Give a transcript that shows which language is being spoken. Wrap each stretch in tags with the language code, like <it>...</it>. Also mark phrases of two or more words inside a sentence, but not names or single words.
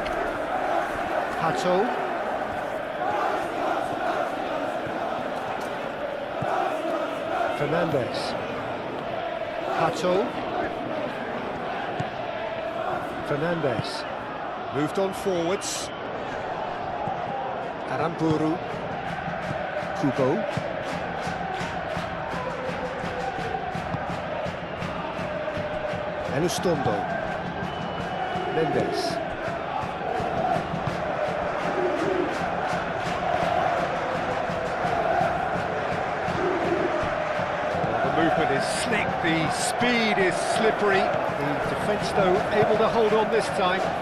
<en>Hato. Fernandez. Hato. Fernandez. Moved on forwards. Aramburu. Kubo. Elustondo. Mendes. The movement is slick, the speed is slippery. The defence, though, able to hold on this time.</en>